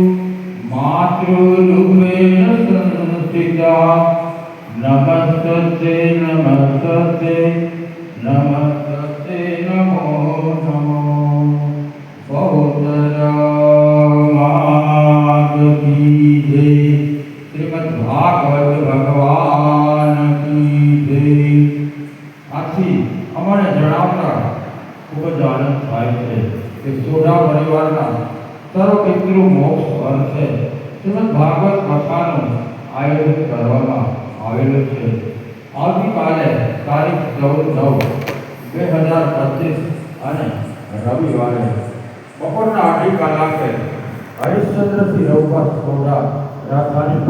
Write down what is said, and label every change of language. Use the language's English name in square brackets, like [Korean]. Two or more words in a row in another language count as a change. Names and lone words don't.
[Sanskrit] मातृरूपेण संस्थिता नमस्तस्ते नमस्तस्ते नमस्तस्ते नमो नमो [Hindi] श्रीमद्भागवत भगवान की जय। [Gujarati] आથી અમારે જણાવતા ખૂબ જ આનંદ થાય છે કે સોઢા પરિવારના સર્વ પિતૃ મોક્ષ અર્થે શ્રીમદ્ભાગવત કથાનું આયોજન કરવામાં આવેલું છે। આવતીકાલે તારીખ 14/9/2025 અને રવિવારે બપોરના 8 કલાકે હરિશ્ચંદ્રસિંહ રઘુપત સોઢા રાજધાની